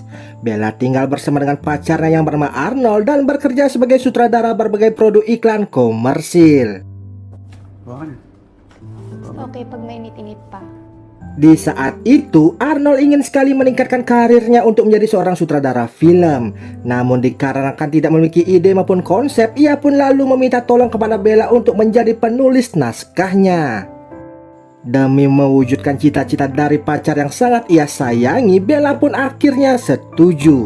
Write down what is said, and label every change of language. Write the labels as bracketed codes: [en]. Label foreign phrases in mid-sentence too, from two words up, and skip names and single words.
[id] Bella tinggal bersama dengan pacarnya yang bernama Arnold dan bekerja sebagai sutradara berbagai produk iklan komersil. [tl] Oke, pag mainit-init pa. [id] Di saat itu, Arnold ingin sekali meningkatkan karirnya untuk menjadi seorang sutradara film. Namun dikarenakan tidak memiliki ide maupun konsep, ia pun lalu meminta tolong kepada Bella untuk menjadi penulis naskahnya. Demi mewujudkan cita-cita dari pacar yang sangat ia sayangi, Bella pun akhirnya setuju.